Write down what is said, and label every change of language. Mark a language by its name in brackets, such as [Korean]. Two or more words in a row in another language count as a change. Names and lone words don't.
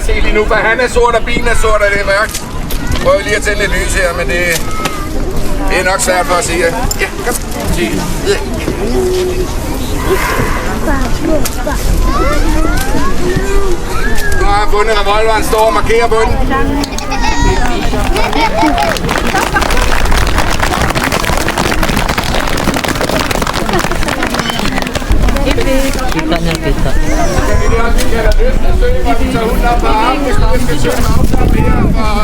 [Danish] se lige nu, for han er sort, og bilen er sort, og det er mørkt. Prøv lige at tænde lidt lys her, men det er nok svært for at se. Ja, kom. Se. Nu har jeg fundet revolveren, står og markerer på den. [Filipino] Kita niya, kita. [Danish] Kan vi det også, vi kalder Østersø, hvor vi tager hunden op på armen, hvis vi skal søge en afstand mere.